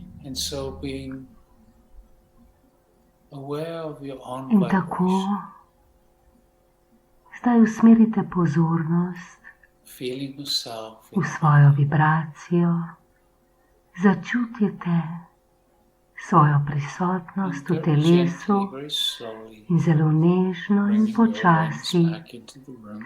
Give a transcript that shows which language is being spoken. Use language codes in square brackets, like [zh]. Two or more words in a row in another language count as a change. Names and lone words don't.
[en] And so being aware of your own [sl] In tako [en] vibration, [sl] zdaj usmerite pozornost [en] feeling yourself [sl] v [en] in the [sl] svojo [en] body, [sl] vibracijo, začutite svojo [en] and [sl] prisotnost v [en] very [sl] telesu [en] gently, very slowly, [sl] in zelo nežno in [en] bringing your awareness [sl] počasi [en] back into the room.